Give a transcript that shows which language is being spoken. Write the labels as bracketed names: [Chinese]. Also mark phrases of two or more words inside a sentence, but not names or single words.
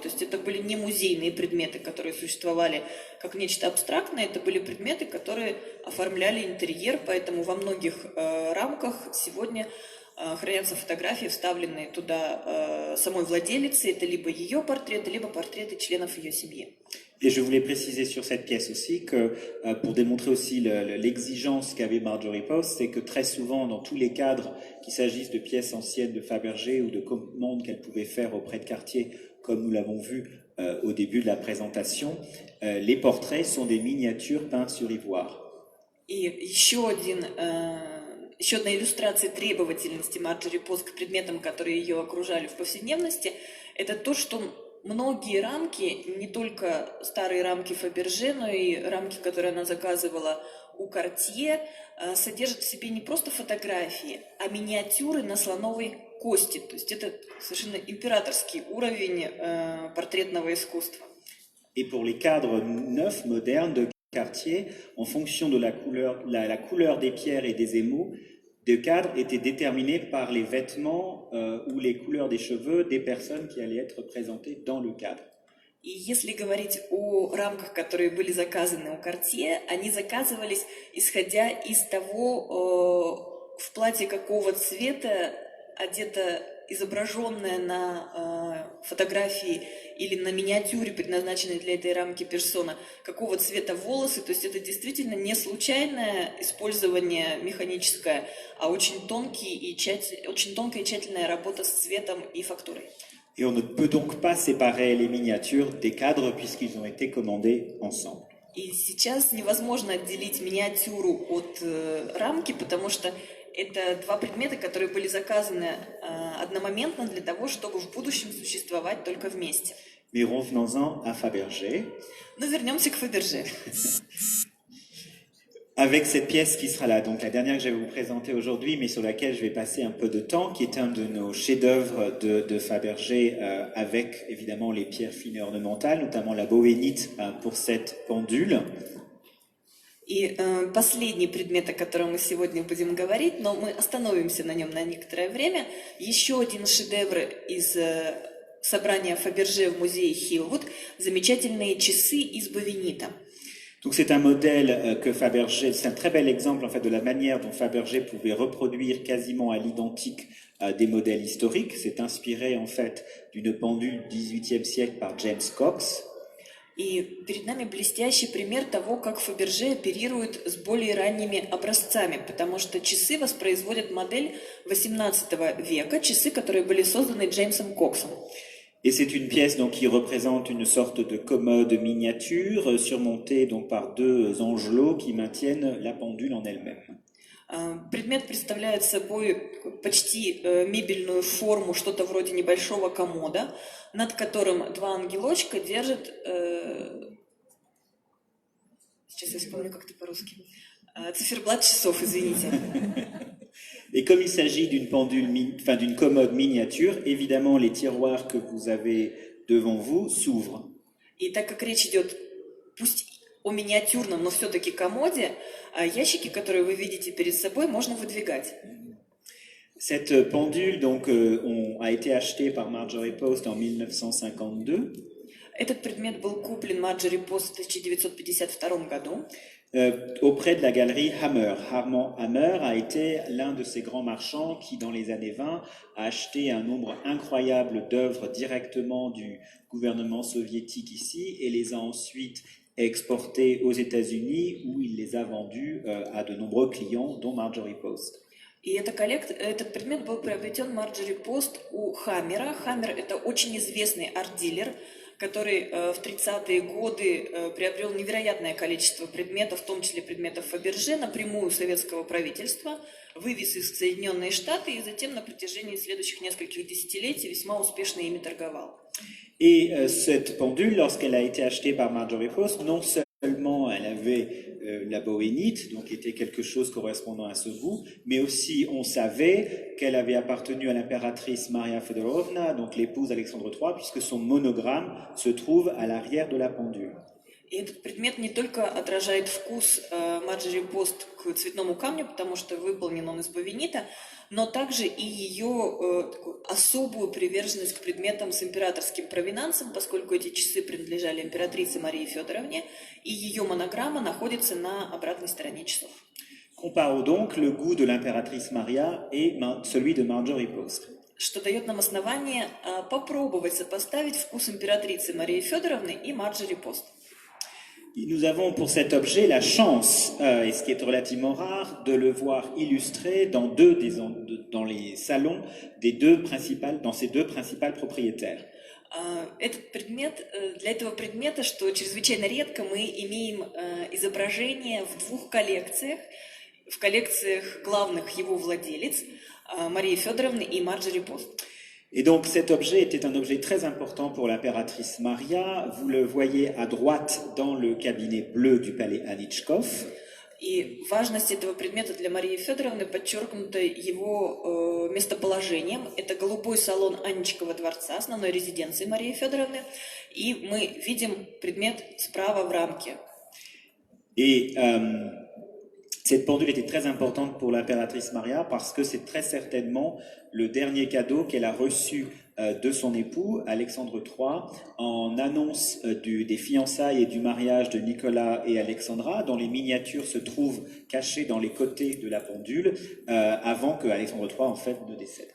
[Russian] То есть это были не музейные предметы, которые существовали как нечто абстрактное, это были предметы, которые оформляли интерьер, поэтому во многих рамках сегодня хранятся фотографии, вставленные туда самой владелицей. Это либо ее портреты, либо портреты членов ее семьи. [French] Et je voulais préciser sur cette pièce aussi que, pour démontrer aussi l'exigence qu'avait Marjorie Post, c'est que très souvent, dans tous les cadres, qu'il s'agisse de pièces anciennes de Fabergé ou de commandes qu'elle pouvait faire auprès de Cartier, comme nous l'avons vu au début de la présentation, les portraits sont des miniatures peintes sur ivoire. [Russian] И еще одна иллюстрация требовательности Марджори Пост к предметам, которые ее окружали в повседневности, это то, что многие рамки, не только старые рамки Фаберже, но и рамки, которые она заказывала у Картье, содержат в себе не просто фотографии, а миниатюры на слоновой кости. То есть это совершенно императорский уровень портретного искусства. [French] Et pour les cadres neufs, modernes de Cartier, en fonction de la couleur des pierres et des émaux, de cadres étaient déterminés par les vêtements ou les couleurs des cheveux des personnes qui allaient être représentées dans le cadre. [Russian] И если говорить о рамках, которые были заказаны у Cartier, они заказывались исходя из того, в платье какого цвета одета изображенная на фотографии или на миниатюре, предназначенной для этой рамки персона, какого цвета волосы. То есть это действительно не случайное использование механическое, а очень тонкая и тщательная работа с цветом и фактурой. [French] Et on ne peut donc pas séparer les miniatures des cadres puisqu'ils ont été commandés ensemble. [Russian] И сейчас невозможно отделить миниатюру от рамки, потому что это два предмета, которые были заказаны одномоментно для того, чтобы в будущем существовать только вместе. [French] Mais revenons-en à Fabergé. [Russian] Но вернемся к Фаберже. [French] Avec cette pièce qui sera là, donc la dernière que je vais vous présenter aujourd'hui, mais sur laquelle je vais passer un peu de temps, qui est un de nos chefs-d'œuvre de Fabergé, avec évidemment les pierres fines et ornementales, notamment la bohénite pour cette pendule. [Russian] И последний предмет, о котором мы сегодня будем говорить, но мы остановимся на нем на некоторое время, еще один шедевр из собрания Фаберже в музее Хиллвуд, замечательные часы из бовенита. [French] Donc c'est un modèle que Fabergé, c'est un très bel exemple en fait de la manière dont Fabergé pouvait reproduire quasiment à l'identique des modèles historiques. C'est inspiré en fait d'une pendule du XVIIIe siècle par James Cox. [Russian] И перед нами блестящий пример того, как Фаберже оперирует с более ранними образцами, потому что часы воспроизводят модель XVIII века, часы, которые были созданы Джеймсом Коксом. [French] Et c'est une pièce donc qui représente une sorte de commode miniature surmontée donc par deux angelots qui maintiennent la pendule en elle-même. [Russian] Предмет представляет собой почти мебельную форму, что-то вроде небольшого комода, над которым два ангелочка держат, сейчас я вспомню, как это по-русски, циферблат часов, извините. [French] Et comme il s'agit d'une pendule, d'une commode miniature, évidemment les tiroirs que vous avez devant vous s'ouvrent. [Russian] И так как речь идет, пусть о миниатюрном, но все-таки комоде, ящики, которые вы видите перед собой, можно выдвигать. [French] Cette pendule donc a été achetée par Marjorie Post en 1952. [Russian] Этот предмет был куплен Марджори Пост в 1952 году. [French] Auprès de la galerie Hammer. Armand Hammer a été l'un de ces grands marchands qui, dans les années 20, a acheté un nombre incroyable d'œuvres directement du gouvernement soviétique ici et les a ensuite exportées aux États-Unis où il les a vendues à de nombreux clients, dont Marjorie Post. [Russian] И этот предмет был приобретен Марджори Пост у Хаммера. Хаммер – это очень известный арт-дилер, который в 30-е годы приобрел невероятное количество предметов, в том числе предметов Фаберже, напрямую у советского правительства, вывез их в Соединенные Штаты и затем на протяжении следующих нескольких десятилетий весьма успешно ими торговал. [French] Et cette pendule, lorsqu'elle a été achetée par Marjorie Post, non seulement elle avait la bohénite, donc était quelque chose correspondant à ce goût, mais aussi on savait qu'elle avait appartenu à l'impératrice Maria Feodorovna, donc l'épouse d'Alexandre III, puisque son monogramme se trouve à l'arrière de la pendule. [Russian] И этот предмет не только отражает вкус Марджери Пост к цветному камню, потому что выполнен он из бовенита, но также и ее такую особую приверженность к предметам с императорским провинансом, поскольку эти часы принадлежали императрице Марии Федоровне, и ее монограмма находится на обратной стороне часов. [French] Comparons donc le goût de l'impératrice Maria et celui de Marjorie Post. [Russian] Что дает нам основание попробовать сопоставить вкус императрицы Марии Федоровны и Марджери Пост. [French] Nous avons pour cet objet la chance, et ce qui est relativement rare, de le voir illustré dans dans les salons dans ces deux principales propriétaires. [Russian] Этот предмет, для этого предмета, что чрезвычайно редко, мы имеем изображение в двух коллекциях, в коллекциях главных его владелец, Марии Федоровны и Марджери Пост. [French] Et donc cet objet était un objet très important pour l'impératrice Maria. Vous le voyez à droite dans le cabinet bleu du palais Anitchkov. [Russian] И важность этого предмета для Марии Федоровны подчеркнута его местоположением. Это голубой салон Анничкова дворца, основной резиденции Марии Федоровны. И мы видим предмет справа в рамке. [French] Et cette pendule était très importante pour l'impératrice Maria parce que c'est très certainement le dernier cadeau qu'elle a reçu de son époux, Alexandre III, en annonce des fiançailles et du mariage de Nicolas et Alexandra, dont les miniatures se trouvent cachées dans les côtés de la pendule, avant que Alexandre III, en fait, ne décède.